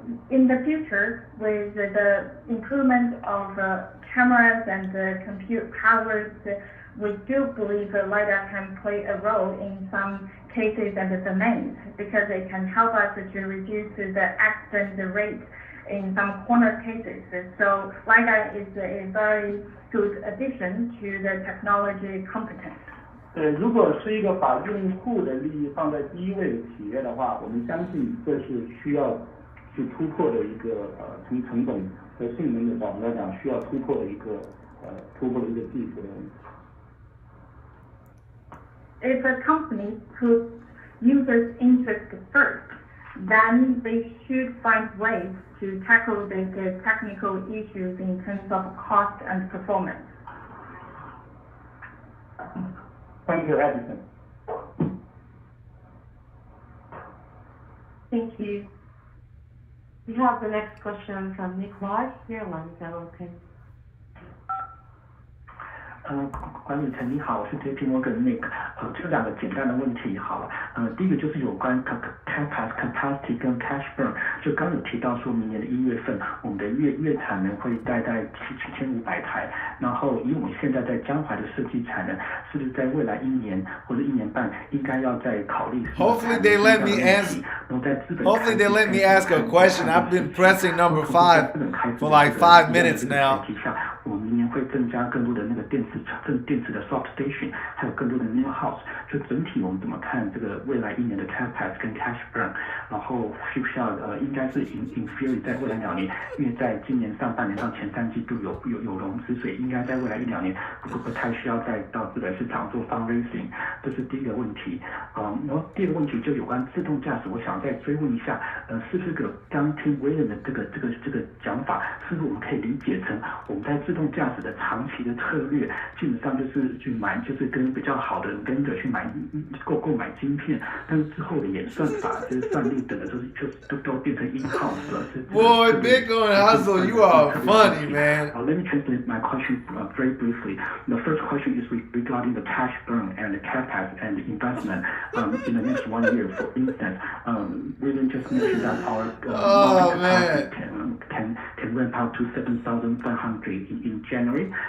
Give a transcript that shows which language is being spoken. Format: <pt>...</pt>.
<en>In the future, with the improvement of cameras and compute powers, we do believe LiDAR can play a role in some cases and domains because it can help us to reduce the accident rate in some corner cases. So LiDAR is a very good addition to the technology competence.</en> <zh>如果是一个把用户的利益放在第一位的企业的话，我们相信这是需要去突破的一个从成本和性能的角度来讲需要突破的一个技术的问题。</zh> <en>If a company puts users' interest first, then they should find ways to tackle the technical issues in terms of cost and performance. Thank you, Edison. Thank you. We have the next question from Nick Lodge. Your line is now open.</en> <zh>管理层你好，我是 JP Morgan Nick，就两个简单的问题好了，第一个就是有关 capacity 跟 cash burn， 就刚有提到说明年的1月份，我们的月产能会大概7500台，然后以我们现在在江淮的设计产能，是不是在未来1年或者1年半应该要再考虑</zh> <en>？Hopefully they let me answer. Hopefully they let me ask a question. I've been pressing number 5 for like 5 minutes now.</en> <zh>我们明年会增加更多的那个电池的 swap station， 还有更多的 new house。就整体我们怎么看这个未来1年的 capex 跟 cash burn？然后需不需要应该是</zh> <en>in theory</en> <zh>在未来2年，因为在今年上半年到前3季度有融资，所以应该在未来1-2年不太需要再到资本市场做 fundraising。这是第一个问题。然后第二个问题就有关自动驾驶，我想再追问一下，是不是刚听 William 的这个讲法，是不是我们可以理解成我们在自动驾驶的长期的策略，基本上就是去买，就是跟比较好的 vendor 去购买晶片，但是之后的演算法、就是算力等的都变成 in-house 了。</zh> <en>Boy, Bitcoin Hustle, you are funny, man. Let me translate my question very briefly. The first question is regarding the cash burn and the capex and the investment in the next 1 year. For instance, William just mentioned that our market capacity can ramp up to 7,500 in January.</en>